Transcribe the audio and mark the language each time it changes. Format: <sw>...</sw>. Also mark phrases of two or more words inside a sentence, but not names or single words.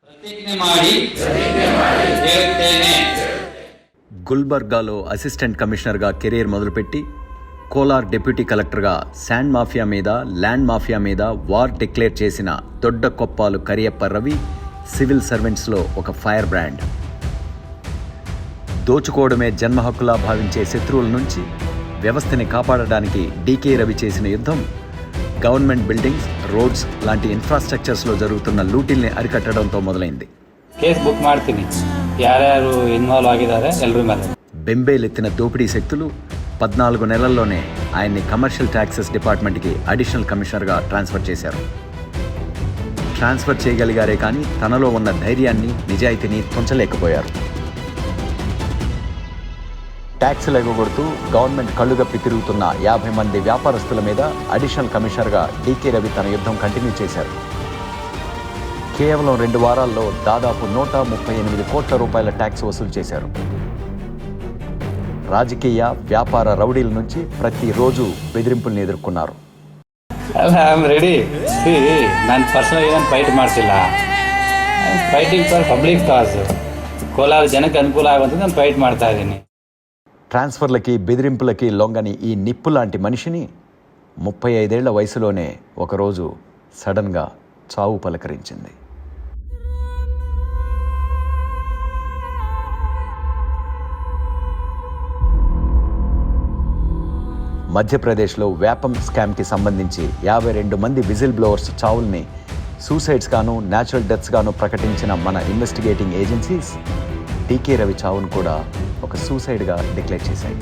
<te>గుల్బర్గాలో</te> <en>assistant commissionerగా</en> <te>కెరీర్ మొదలుపెట్టి కోలార్</te> <en>deputy collectorగా sand mafia</en> <te>మీద,</te> <en>land mafia</en> <te>మీద</te> <en>war declare</en> <te>చేసిన దొడ్డ కొప్పాలు కరియప్ప రవి</te> <en>civil servantsలో</en> <te>ఒక</te> <en>fire brand.</en> <te>దోచుకోవడమే జన్మ హక్కులా భావించే శత్రువుల నుంచి వ్యవస్థని కాపాడడానికి డీకే రవి చేసిన యుద్ధం</te> <en>government buildings,</en> <te>రోడ్స్ లాంటి ఇన్ఫ్రాస్ట్రక్చర్స్లో జరుగుతున్న లూటిల్ని అరికట్టడంతో మొదలైంది.</te> <en>case book</en> <kn>ಮಾಡ್ತೀನಿ, ಯಾರ್ಯಾರು ఇన్వాల్వ్ ಆಗಿದ್ದಾರೆ ಎಲ್ಲರ ಮೇಲೆ.</kn> <te>బెంబేలెత్తిన దోపిడీ శక్తులు 14 నెలల్లోనే ఆయన్ని</te> <en>commercial taxes departmentకి additional commissionerగా transfer</en> <te>చేశారు. ట్రాన్స్ఫర్ చేయగలిగారే కానీ తనలో ఉన్న ధైర్యాన్ని, నిజాయితీని తుంచలేకపోయారు. ట్యాక్సులు ఎగగొడుతూ గవర్నమెంట్ కళ్ళుగప్పి తిరుగుతున్న 50 మంది వ్యాపారస్తుల మీద</te> <en>additional commissionerగా</en> <te>డీకే రవి తన యుద్ధం కంటిన్యూ చేశారు. కేవలం 2 వారాల్లో దాదాపు 138 కోట్ల రూపాయల ట్యాక్స్ వసూలు చేశారు. రాజకీయ, వ్యాపార రౌడీల నుంచి ప్రతిరోజు బెదిరింపుల్ని ఎదుర్కొన్నారు. రెడీ,</te> <kn>ನಾನು ಪರ್ಸನಲ್ ಏನು ಫೈಟ್ ಮಾಡ್ತಿಲ್ಲ,</kn> <en>fighting for public cause.</en> <kn>ಕೋಲಾರ ಜನಕ್ಕೆ ಅನುಕೂಲ ಆಗುವಂತೆ ನಾನು ಫೈಟ್ ಮಾಡ್ತಾ ಇದ್ದೀನಿ.</kn> <te>ట్రాన్స్ఫర్లకి, బెదిరింపులకి లొంగని ఈ నిప్పు లాంటి మనిషిని 35 ఏళ్ల వయసులోనే ఒకరోజు సడన్గా చావు పలకరించింది. మధ్యప్రదేశ్లో వ్యాపం స్కామ్కి సంబంధించి 52 మంది</te> <en>whistle blowers</en> <te>చావుల్ని సూసైడ్స్ గాను,</te> <en>natural deaths</en> <te>గాను ప్రకటించిన మన</te> <en>investigating agencies</en> <te>డీకే రవి చావును కూడా ఒక</te> <en>suicideగా declare</en> <te>చేశాయి.</te>